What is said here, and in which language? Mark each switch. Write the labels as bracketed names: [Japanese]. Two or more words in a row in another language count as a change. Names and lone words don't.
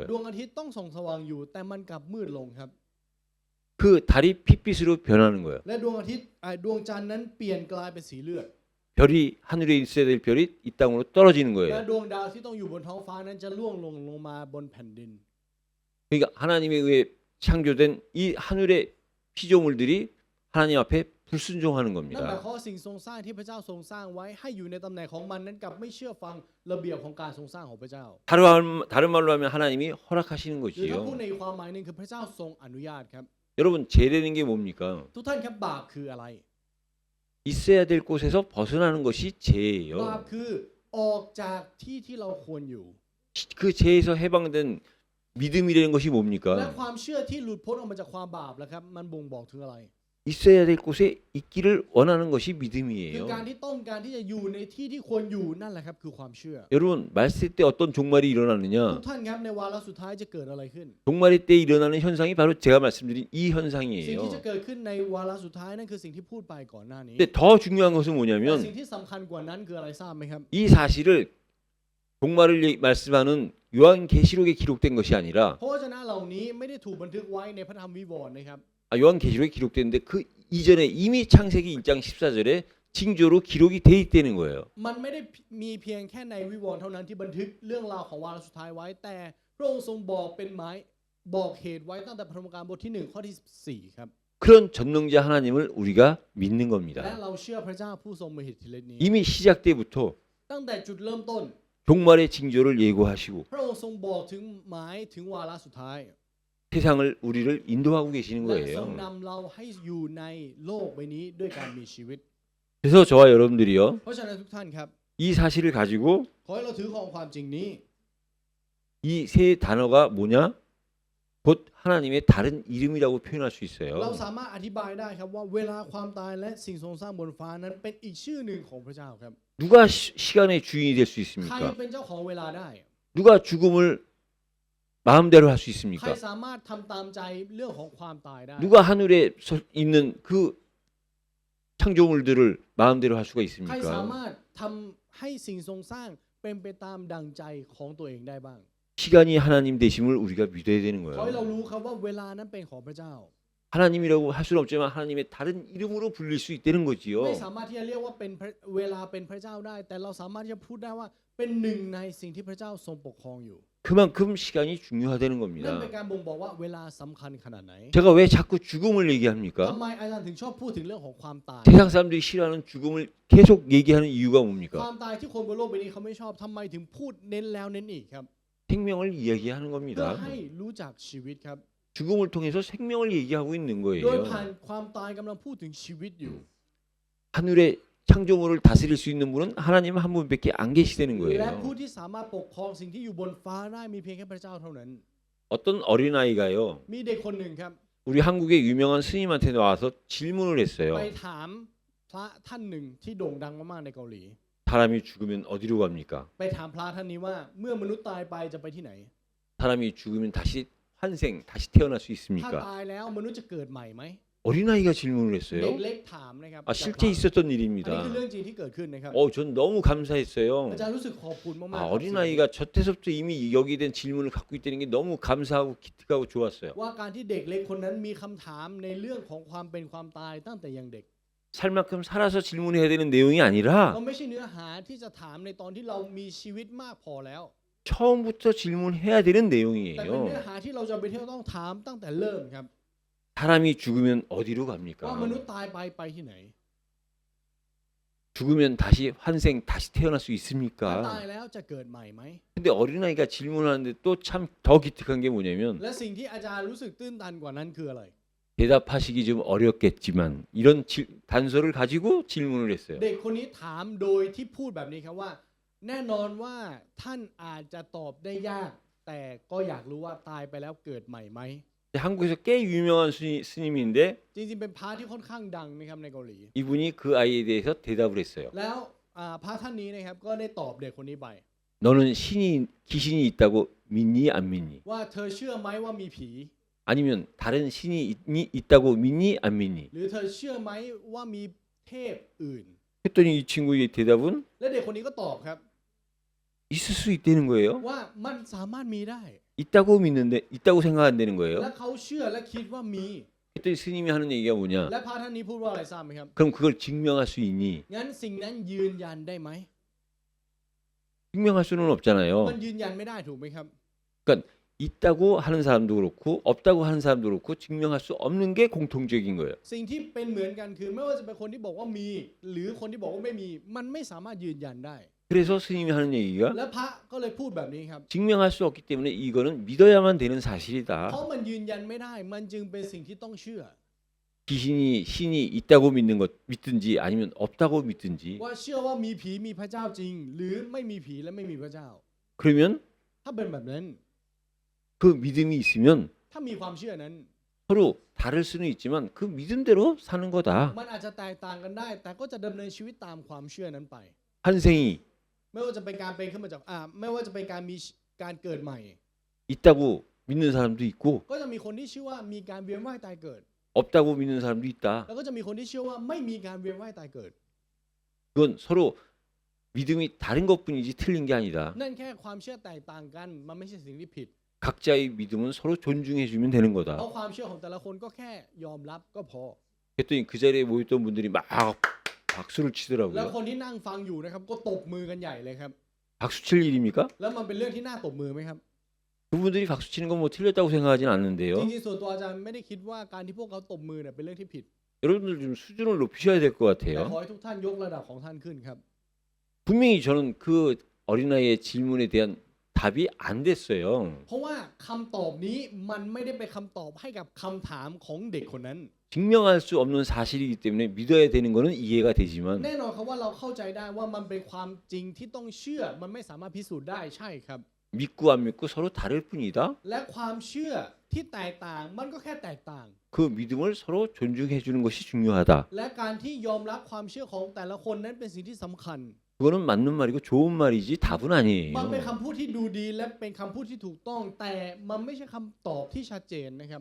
[Thai] ดวงอาทิตย์ต้องส่องสว่างอยู่แต่มันกลับมืดลงครับ [Korean] 그 달이 핏빛으로 변하는 거예요. [Thai] และดวงอาทิตย์ดวงจันทร์นั้นเปลี่ยนกลายเป็นสีเลือด [Korean] 별이 하늘에 있어야 될 별이 이 땅으로 떨어지는 [Thai] และ [Korean] 거예요. [Thai] ดวงดาวที่ต้องอยู่บนท้องฟ้านั้นจะล่วงลงมาบนแผ่นดิน [Korean] 그러니까 하나님에 의해 창조된 이 하늘의 피조물들이 하나님 앞에 불순종하는 [Thai] นั่นหมาย [Korean] 겁니다. [Thai] ความว่าสิ่งทรงสร้างที่พระเจ้าทรงสร้างไว้ให้อยู่ในตำแหน่งของมันนั้นกลับไม่เชื่อฟังระเบียบของการทรงสร้างของพระเจ้า [Korean] 다른 말로 하면 하나님이 허락하시는 [Thai] หรือถ้าพูด [Korean] 것이요. [Thai] ในความหมายหนึงคือพระเจ้าทรงอนุญาตครับ [Korean] 여러분 죄라는 게 뭡니까? [Thai] ทุกท่านครับบาปคืออะไร [Korean] 있어야 될 곳에서 벗어나는 것이 [Thai] บาป [Korean] 죄예요. [Thai] คือออกจากที่ที่เราควรอยู่ [Korean] 그 죄에서 해방된 믿음이라는 것이 [Thai] และ [Korean] 뭡니까? [Thai] ความเชื่อที่หลุดพ้นออกมาจากความบาปแล้วครับมันบ่งบอกถึงอะไร [Korean] 있어야 될 곳에 있기를 원하는 것이 [Thai] คือ [Korean] 믿음이에요. [Thai] การที่ต้องการที่จะอยู่ในที่ที่ควรอยู่นั่นแหละครับคือความเชื่อ [Korean] 여러분 말세 때 어떤 종말이 [Thai] ทุก [Korean] 일어나느냐? [Thai] ท่านครับในวาระสุดท้ายจะเกิดอะไรขึ้น [Korean] 종말의 때 일어나는 현상이 바로 제가 말씀드린 이 [Thai] สิ่ง [Korean] 현상이에요. [Thai] ที่จะเกิดขึ้นในวาระสุดท้ายนั่นคือสิ่งที่พูดไปก่อนหน้านี้ [Korean] 근데 더 중요한 것은 [Thai] แต่ [Korean] 뭐냐면 [Thai] สิ่งที่สำคัญกว่านั้นคืออะไรทราบไหมครับ [Korean] 이 사실을 종말을 말씀하는 요한계시록에 기록된 것이 아니라 [Thai] เพราะวจนะเหล่านี้ไม่ได้ถูกบันทึกไว้ในพระธรรมวิวรณ์นะครับ [Korean] 요한계시록에 기록됐는데 그 이전에 이미 창세기 1장 14절에 징조로 기록이 돼 있다는 거예요. [Thai] มันไม่ได้มีเพียงแค่ในวิวรณ์เท่านั้นที่บันทึกเรื่องราวของวาระสุดท้ายไว้แต่พระองค์ทรงบอกเป็นหมายบอกเหตุไว้ตั้งแต่พระธรรมการบทที่1ข้อที่14ครับ [Korean] 그런 전능자 하나님을 우리가 믿는 [Thai] และ [Korean] 겁니다. [Thai] เราเชื่อพระเจ้าผู้ทรงมีฤทธิ์ฤทธิ์นี้ [Korean] 이미 시작 때부터 [Thai] ตั้งแต่จุดเริ่มต้น [Korean] 종말의 징조를 예고하시고 [Thai] พระองค์ทรงบอกถึงหมายถึงวาระสุดท้าย [Korean] 세상을 우리를 인도하고 계시는 [Thai] และทรง [Korean] 거예요. [Thai] นำเราให้อยู่ในโลกใบนี้ด้วยการมีชีวิต [Korean] 그래서 저와 여러분들이요 [Thai] เพราะฉะนั้นทุกท่านครับ [Korean] 이 사실을 가지고 [Thai] ขอให้เราถือของความจริงนี้ [Korean] 이 세 단어가 뭐냐? 곧 하나님의 다른 이름이라고 표현할 수 [Thai] เรา [Korean] 있어요. [Thai] สามารถอธิบายได้ครับว่าเวลาความตายและสิ่งทรงสร้างบนฟ้านั้นเป็นอีกชื่อหนึ่งของพระเจ้าครับ [Korean] 누가 시간의 주인이 될 수 [Thai] ใคร [Korean] 있습니까? [Thai] เป็นเจ้าของเวลาได้ [Korean] 누가 죽음을 마음대로 할 수 [Thai] ใคร [Korean] 있습니까? [Thai] สามารถทำตามใจเรื่องของความตายได้ [Korean] 누가 하늘에 있는 그 창조물들을 마음대로 할 수가 [Thai] ใครสา [Korean] 있습니까? [Thai] มารถทำให้สิ่งทรงสร้างเป็นไปตามดังใจของตัวเองได้บ้าง [Korean] 시간이 하나님 되심을 우리가 믿어야 되는 [Thai] ขอให้เรา [Korean] 거예요. [Thai] รู้ครับว่าเวลานั้นเป็นของพระเจ้า [Korean] 하나님이라고 할 수는 없지만 하나님의 다른 이름으로 불릴 수 있다는 [Thai] ไม่ [Korean] 거지요. [Thai] สามารถที่จะเรียกว่าเป็นเวลาเป็นพระเจ้าได้ แต่เราสามารถที่จะพูดได้ว่าเป็นหนึ่งในสิ่งที่พระเจ้าทรงปกครองอยู่ [Korean] 그만큼 시간이 중요하다는 [Thai] นั่น [Korean] 겁니다. [Thai] เป็นการบ่งบอกว่าเวลาสำคัญขนาดไหน [Korean] 제가 왜 자꾸 죽음을 [Thai] ทำ [Korean] 얘기합니까? [Thai] ไมอาจารย์ถึงชอบพูดถึงเรื่องของความตาย [Korean] 세상 사람들이 싫어하는 죽음을 계속 얘기하는 이유가 [Thai] ควา [Korean] 뭡니까? [Thai] มตายที่คนบนโลกใบนี้เขาไม่ชอบทำไมถึงพูดเน้นแล้วเน้นอีกครับ [Korean] 생명을 이야기하는 [Thai] เพื่อ [Korean] 겁니다. [Thai] ให้รู้จักชีวิตครับ [Korean] 죽음을 통해서 생명을 얘기하고 있는 [Thai] โดย [Korean] 거예요. [Thai] ผ่านความตายกำลังพูดถึงชีวิตอยู่ [Korean] 하늘의 창조물을 다스릴 수 있는 분은 하나님 한 분밖에 안 계시다는 [Thai] และผู้ [Korean] 거예요. [Thai] ที่สามารถปกครองสิ่งที่อยู่บนฟ้าได้มีเพียงแค่พระเจ้าเท่านั้น [Korean] 어떤 어린아이가요. [Thai] มีเด็กคนหนึ่งครับ [Korean] 우리 한국의 유명한 스님한테 나와서 질문을 [Thai] ไป [Korean] 했어요. [Thai] ถามพระท่านหนึ่งที่โด่งดังมากๆในเกาหลี [Korean] 사람이 죽으면 어디로 갑니까? [Thai] ไปถามพระท่านนี้ว่าเมื่อมนุษย์ตายไปจะไปที่ไหน [Korean] 사람이 죽으면 다시 환생, 다시 태어날 수 [Thai] ถ้า [Korean] 있습니까? [Thai] ตายแล้วมนุษย์จะเกิดใหม่ไหม [Korean] 어린아이가 질문을 [Thai] เด็ก [Korean] 했어요. [Thai] เล็กถามนะครับ 아, จากพ [Korean] 실제 [Thai] ระ [Korean] 있었던 [Thai] อันนี้ [Korean] 일입니다. [Thai] คือเรื่องจริงที่เกิดขึ้นนะครับ [Korean] 전 너무 [Thai] อา [Korean] 감사했어요. [Thai] จารย์รู้สึกขอบคุณมากๆ 아, ครับ [Korean] 어린아이가 저 때서부터 이미 여기에 대한 질문을 갖고 있다는 게 너무 감사하고 기특하고 좋았어요. [Thai] ว่าการที่เด็กเล็กคนนั้นมีคำถามในเรื่องของความเป็นความตายตั้งแต่ยังเด็ก [Korean] 살 만큼 살아서 질문해야 되는 내용이 [Thai] ก็ [Korean] 아니라 [Thai] ไม่ใช่เนื้อหาที่จะถามในตอนที่เรามีชีวิตมากพอแล้ว [Korean] 처음부터 질문해야 되는 [Thai] แต่เป็นเนื้อ [Korean] 내용이에요. [Thai] หาที่เราจะไปเที่ยวต้องถามตั้งแต่เริ่มครับ [Korean] 사람이 죽으면 어디로 [Thai] ว่าม [Korean] 갑니까? [Thai] นุษย์ตายไปที่ไหน [Korean] 죽으면 다시 환생, 다시 태어날 수 [Thai] ถ้าตาย [Korean] 있습니까? [Thai] แล้วจะเกิดใหม่ไหม [Korean] 근데 어린아이가 질문하는데 또 참 더 기특한 게 뭐냐면 [Thai] และสิ่งที่อาจารย์รู้สึกตื้นตันกว่านั้นคืออะไร [Korean] 대답하시기 좀 어렵겠지만 이런 단서를 가지고 질문을 했어요. [Thai] เด็กคนนี้ถามโดยที่พูดแบบนี้ครับว่า แน่นอนว่าท่านอาจจะตอบได้ยาก แต่ก็อยากรู้ว่าตายไปแล้วเกิดใหม่ไหม [Korean] 한국에서 꽤 유명한 스님인데 [Thai] จริงๆเป็นพระที่ค่อนข้างดังนะครับในเกาหลี [Korean] 이분이 그 아이에 대해서 대답을 했어요. [Thai] แล้วพระท่านนี้นะครับก็ได้ตอบเด็กคนนี้ไป [Korean] 너는 귀신이 있다고 믿니 안 믿니? [Thai] ว่าเธอเชื่อไหมว่ามีผี [Korean] 아니면 다른 신이 있다고 믿니 안 믿니? [Thai] หรือเธอเชื่อไหมว่ามีเทพอื่น [Korean] 했더니 이 친구의 대답은 [Thai] และเด็กคนนี้ก็ตอบครับ [Korean] 있을 수 있다는 거예요. [Thai] ว่ามันสามารถมีได้ [Korean] 있다고 믿는데 있다고 생각한다는 [Thai] และ [Korean] 거예요. [Thai] เขาเชื่อและคิดว่ามี [Korean] 했더니 스님이 하는 얘기가 뭐냐? [Thai] และพระท่านนี้พูดว่าอะไรทราบไหมครับ [Korean] 그럼 그걸 증명할 수 있니? [Thai] งั้นสิ่งนั้นยืนยันได้ไหม [Korean] 증명할 수는 [Thai] มัน [Korean] 없잖아요. [Thai] ยืนยันไม่ได้ถูกไหมครับ [Korean] 있다고 하는 사람도 그렇고 없다고 하는 사람도 그렇고 증명할 수 없는 게 공통적인 거예요. [Thai] สิ่งที่เป็นเหมือนกันคือไม่ว่าจะเป็นคนที่บอกว่ามี หรือคนที่บอกว่าไม่มี มันไม่สามารถยืนยันได้ [Korean] 그래서 스님이 하는 얘기가 [Thai] และพระก็เลยพูดแบบนี้ครับ [Korean] 증명할 수 없기 때문에 이거는 믿어야만 되는 사실이다. [Thai] เพราะมันยืนยันไม่ได้ มันจึงเป็นสิ่งที่ต้องเชื่อ [Korean] 귀신이 신이 있다고 믿는 것 믿든지 아니면 없다고 믿든지 [Thai] ว่าเชื่อว่ามีผีมีพระเจ้าจริง หรือไม่มีผีและไม่มีพระเจ้า [Korean] 그러면 [Thai] ถ้าเป็นแบบนั้น [Korean] 그 믿음이 있으면 [Thai] ถ้ามีความเชื่อนั้น [Korean] 서로 다를 수는 있지만 그 믿음대로 사는 거다. [Thai] มันอาจจะแตกต่างกันได้ แต่ก็จะดำเนินชีวิตตามความเชื่อนั้นไป [Korean] 환생이 [Thai] ไม่ว่าจะเป็นการเป็นขึ้นมาจากไม่ว่าจะเป็นการมีการเกิดใหม่ [Korean] 있다고 믿는 사람도 있고 [Thai] ก็จะมีคนที่เชื่อว่ามีการเวียนว่ายตายเกิด [Korean] 없다고 믿는 사람도 있다. [Thai] แล้วก็จะมีคนที่เชื่อว่าไม่มีการเวียนว่ายตายเกิด [Korean] 그건 서로 믿음이 다른 것뿐이지 틀린 게 아니다. [Thai] นั่นแค่ความเชื่อแตกต่างกัน มันไม่ใช่สิ่งที่ผิด [Korean] 각자의 믿음은 서로 존중해 주면 되는 [Thai] เพราะ [Korean] 거다. [Thai] ความเชื่อของแต่ละคนก็แค่ยอมรับก็พอ [Korean] 그랬더니 그 자리에 모였던 분들이 막 박수를 [Thai] แล้ว [Korean] 치더라고요. [Thai] คนที่นั่งฟังอยู่นะครับก็ตบมือกันใหญ่เลยครับ [Korean] 박수 칠 일입니까? [Thai] แล้วมันเป็นเรื่องที่น่าตบมือไหมครับ [Korean] 그분들이 박수 치는 건 뭐 틀렸다고 생각하진 [Thai] จ [Korean] 않는데요. [Thai] ริงๆส่วนตัวอาจารย์ไม่ได้คิดว่าการที่พวกเขาตบมือเนี่ยเป็นเรื่องที่ผิด [Korean] 여러분들 좀 수준을 높이셔야 될 것 [Thai] แต่ขอ [Korean] 같아요. [Thai] ให้ทุกท่านยกระดับของท่านขึ้นครับ [Korean] 분명히 저는 그 어린아이의 질문에 대한 답이 안 됐어요. [Thai] เพราะว่าคำตอบนี้มันไม่ได้เป็นคำตอบให้กับคำถามของเด็กคนนั้น [Korean] 증명할 수 없는 사실이기 때문에 믿어야 되는 거는 이해가 되지만 [Thai] แน่นอนครับว่าเราเข้าใจได้ว่ามันเป็นความจริงที่ต้องเชื่อ มันไม่สามารถพิสูจน์ได้ใช่ครับ [Korean] 믿고 안 믿고 서로 다를 뿐이다. [Thai] และความเชื่อที่แตกต่างมันก็แค่แตกต่าง [Korean] 그 믿음을 서로 존중해 주는 것이 중요하다. [Thai] และการที่ยอมรับความเชื่อของแต่ละคนนั้นเป็นสิ่งที่สำคัญ [Korean] 그거는 맞는 말이고 좋은 말이지 답은 [Thai] มัน [Korean] 아니에요. [Thai] เป็นคำพูดที่ดูดีและเป็นคำพูดที่ถูกต้อง แต่มันไม่ใช่คำตอบที่ชัดเจนนะครับ